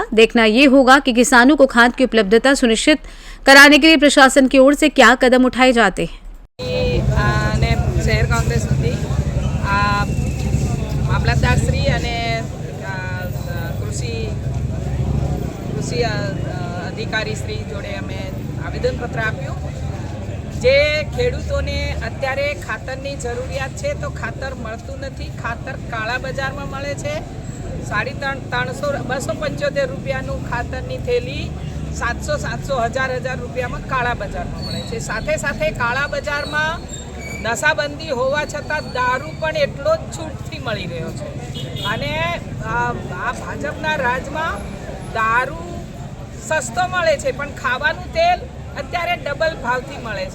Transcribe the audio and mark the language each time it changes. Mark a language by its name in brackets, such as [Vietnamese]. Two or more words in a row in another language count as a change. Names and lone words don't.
[Hindi] देखना ये होगा कि किसानों को खाद की उपलब्धता सुनिश्चित कराने के लिए प्रशासन की ओर से क्या कदम उठाए जाते हैं। [Gujarati] શહેર કોંગ્રેસ મામલતદાર શ્રી કૃષિ અધિકારી શ્રી જોડે અમે આવેદનપત્ર આપ્યું। જે ખેડૂતોને અત્યારે ખાતરની જરૂરિયાત છે તો ખાતર મળતું નથી। ખાતર કાળા બજારમાં મળે છે। 275 રૂપિયાનું ખાતરની થેલી 700 1000 રૂપિયામાં કાળા બજારમાં મળે છે। સાથે સાથે કાળા બજારમાં નશાબંધી હોવા છતાં દારૂ પણ એટલો જ છૂટથી મળી રહ્યો છે। અને આ ભાજપના રાજમાં દારૂ સસ્તો મળે છે પણ ખાવાનું તેલ અત્યારે ડબલ ભાવથી મળે છે।